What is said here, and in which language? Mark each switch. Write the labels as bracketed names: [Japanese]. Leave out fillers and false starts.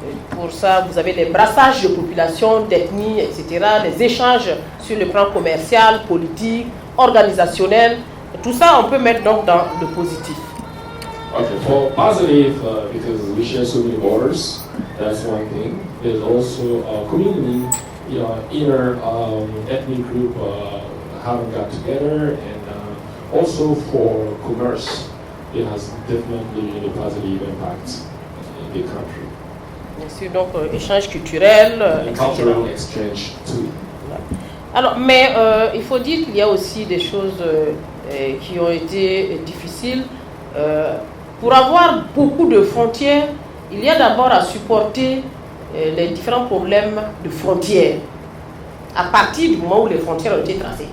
[French] Pour ça, vous avez les brassages de population, d'ethnie, etc., les échanges sur le plan commercial, politique, organisationnel. Tout ça, on peut mettre donc dans le positif. [English] Okay, for positive, because we share so many borders, that's one thing. There's also a community, inner ethnic group haven't got together, and also for commerce, it has definitely a positive impact in the country. [French] Bien sûr, donc échange culturel, [English] cultural exchange too. [French] Alors, mais il faut dire qu'il y a aussi des choses qui ont été difficiles. Pour avoir beaucoup de frontières, il y a d'abord à supporter les différents problèmes de frontières à partir du moment où les frontières ont été tracées.